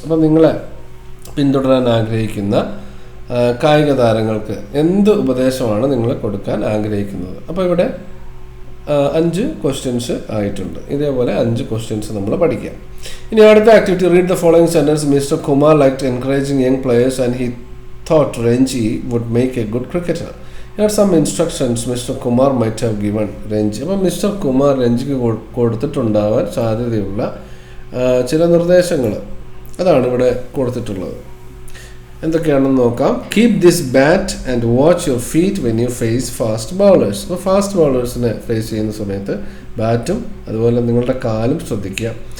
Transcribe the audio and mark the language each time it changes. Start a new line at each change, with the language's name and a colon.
Malayalam: അപ്പോൾ നിങ്ങളെ പിന്തുടരാൻ ആഗ്രഹിക്കുന്ന കായിക താരങ്ങൾക്ക് എന്ത് ഉപദേശമാണ് നിങ്ങൾ കൊടുക്കാൻ ആഗ്രഹിക്കുന്നത്? അപ്പോൾ ഇവിടെ 5 ക്വസ്റ്റ്യൻസ് ആയിട്ടുണ്ട്. ഇതേപോലെ 5 ക്വസ്റ്റ്യൻസ് നമ്മൾ പഠിക്കാം. ഇനി അടുത്ത activity,
English: Read the following sentence. Mister Kumar liked encouraging young players and he thought Renji would make a good cricketer. Here are some instructions Mr. Kumar might have given Renji.
Malayalam: അപ്പോൾ mister Kumar രഞ്ജിക്ക് കൊടുത്തിട്ടുണ്ടാവാൻ സാധ്യതയുള്ള ചില നിർദ്ദേശങ്ങൾ അതാണ് ഇവിടെ കൊടുത്തിട്ടുള്ളത്. എന്തൊക്കെയാണെന്ന് നോക്കാം.
English: Keep this bat and watch your feet when you face fast bowlers.
Malayalam: അപ്പോൾ ഫാസ്റ്റ് ബൗളേഴ്സിനെ ഫേസ് ചെയ്യുന്ന സമയത്ത് ബാറ്റും അതുപോലെ നിങ്ങളുടെ കാലും ശ്രദ്ധിക്കുക.